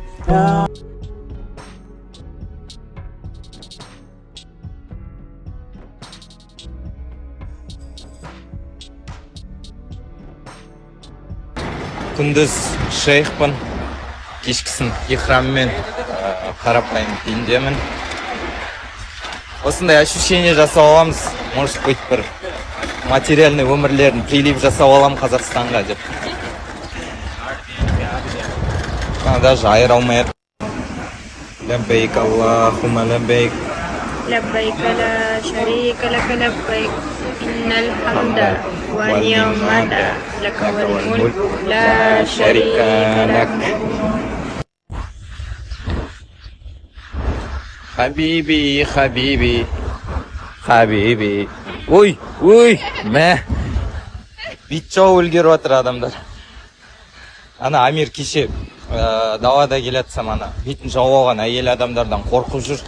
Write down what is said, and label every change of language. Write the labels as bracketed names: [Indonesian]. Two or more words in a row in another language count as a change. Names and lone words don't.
[Kazakh] Күндіз шейхпін, кешкісін ихраммен қарапайым киімдемін. Осындай ощущение жасап аламыз, [Russian] может быть [Kazakh] бір материальный өмірлерін прилив жасап алам Қазақстанға деп. Даже айыра алмай. [Arabic] لبيك اللهم لبيك. لبيك لا شريك لك لبيك إن الحمد والنعمة لك والملك لا شريك لك. حبيبي، حبيبي، حبيبي. [Kazakh] Ой, мә. Битчау үлгеріп отыр адамдар. Ана Амир кеше давада келатсам ана бетін жауып алған әйел адамдардан қорқып жүр.